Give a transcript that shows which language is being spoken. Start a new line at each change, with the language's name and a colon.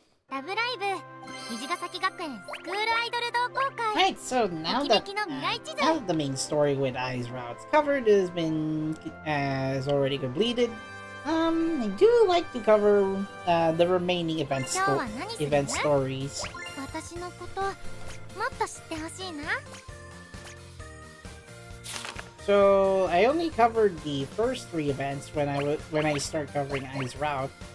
Japanese: ラブライブ虹ヶ咲学園スクールアイドル同好会
English: Alright, so now that the main story with Ai's routes covered has already completed, I do like to cover the remaining event stories.
Japanese: 私のこともっと知ってほしいな
English: So I only covered the first 3 events when I start covering Ai's route.